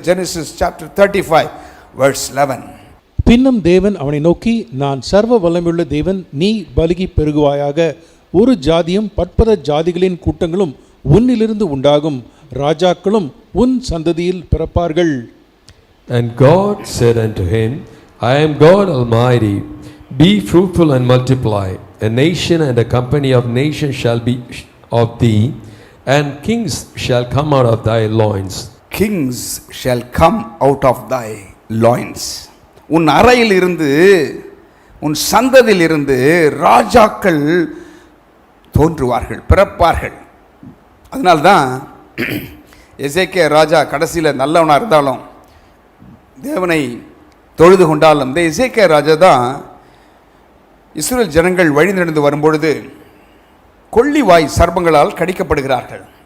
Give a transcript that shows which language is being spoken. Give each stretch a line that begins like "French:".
English: Genesis chapter 35 verse 11.
Tamil: பின்னும் தேவன் அவனை நோக்கி, நான் சர்வ வல்லமையுள்ள தேவன், நீ பலுகி பெருகுவாயாக, ஒரு ஜாதியும் பற்பல ஜாதிகளின் கூட்டங்களும் உன்னிலிருந்து உண்டாகும், ராஜாக்களும் உன் சந்ததியில் பிறப்பார்கள்.
English: And God said unto him, I am God Almighty, be fruitful and multiply. A nation and a company of nations shall be of thee, and kings shall come out of thy loins. Kings shall come out of thy loins.
Tamil: உன் அறையில் இருந்து, உன் சந்ததியில் இருந்து ராஜாக்கள் தோன்றுவார்கள், பிறப்பார்கள். அதனால்தான் எசேக்கியா ராஜா கடைசியில் நல்லவனாக இருந்தாலும், தேவனை தொழுது கொண்டாலும், இந்த எசேக்கியா ராஜா தான் இஸ்ரவேல் ஜனங்கள் வழி நடந்து வரும்பொழுது கொள்ளிவாய் சர்ப்பங்களால் கடிக்கப்படுகிறார்கள்.